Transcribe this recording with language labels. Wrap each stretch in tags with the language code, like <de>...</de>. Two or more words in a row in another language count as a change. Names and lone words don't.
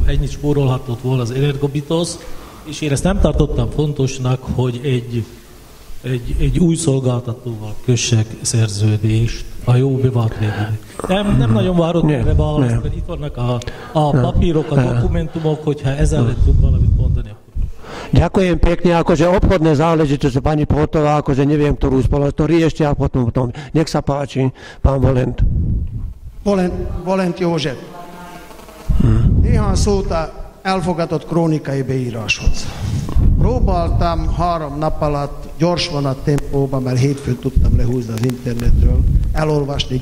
<hu>Ennyit spórolhatott volna az Energobitos, és én ezt nem tartottam fontosnak, hogy egy új szolgáltatóval kössek szerződést a jó bevált végének. Nem nagyon várok erre választ, mert itt vannak a papírok, a dokumentumok, hogyha ezzel tud valamit mondani.</hu> <sk>Ďakujem pekne, akože obchodné záležitosti, pani Pohotová, akože neviem, ktorú spoločnosť, riešte a potom. Nech sa páči, pán Volent.</sk> <hu>Volent József. Néhány szót elfogadott krónikai beíráshoz. Próbáltam 3 nap alatt gyorsvonat tempóban, mert hétfőn tudtam lehúzni az internetről, elolvasni.</hu>